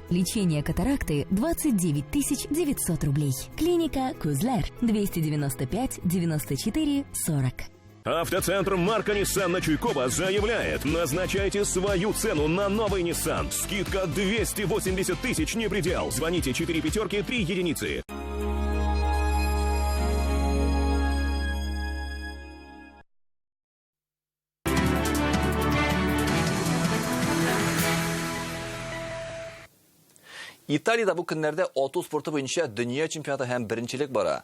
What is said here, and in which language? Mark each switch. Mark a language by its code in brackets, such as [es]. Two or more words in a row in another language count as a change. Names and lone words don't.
[ru] Лечение катаракты 29 900 рублей. Клиника Кузлер 295 94 40. Автоцентр марка Nissan на Чуйкова заявляет: назначайте свою цену на новый Nissan. Скидка 280 тысяч не предел. Звоните 4 пятерки 3 единицы. [tt] Италияда бу көннәрдә ату спорты буенча дөнья чемпионаты һәм беренчелек бара.